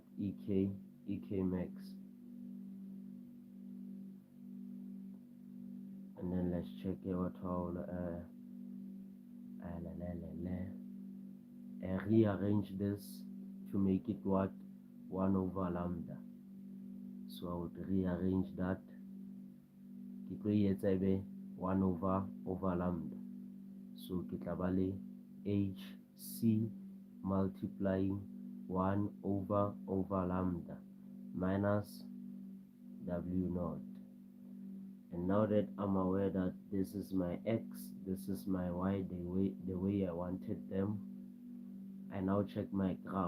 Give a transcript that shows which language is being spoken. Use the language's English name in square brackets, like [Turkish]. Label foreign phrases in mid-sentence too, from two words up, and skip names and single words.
[English] EK max, and then let's check it what all rearrange this to make it what? 1 over lambda. So I would rearrange that. [Southern Sotho] Ke tlo etsa ebe [English] 1 over lambda. So [Southern Sotho] ke tla ba le [English] HC multiplying 1 over lambda minus W naught. And now that I'm aware that this is my X, this is my Y, the way I wanted them, I now check my graph.